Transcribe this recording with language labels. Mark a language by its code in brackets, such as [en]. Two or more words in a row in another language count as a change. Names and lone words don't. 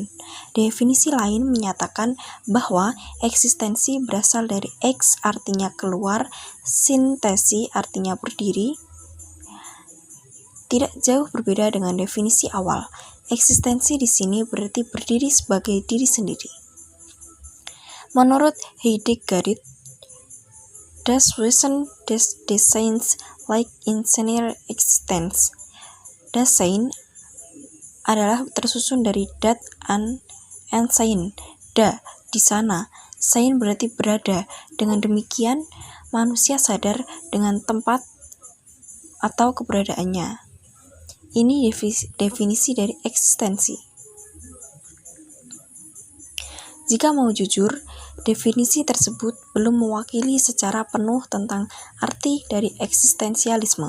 [id] Definisi lain menyatakan bahwa eksistensi berasal dari ex artinya keluar, sintesi artinya berdiri. Tidak jauh berbeda dengan definisi awal. Eksistensi di sini berarti berdiri sebagai diri sendiri. Menurut Heidegger, [de] das Wesen des Daseins liegt in seiner Existenz. [id] Dasein adalah tersusun dari dat and sein. Da, di sana. Sein berarti berada. Dengan demikian, manusia sadar dengan tempat atau keberadaannya. Ini definisi dari eksistensi. Jika mau jujur, definisi tersebut belum mewakili secara penuh tentang arti dari eksistensialisme.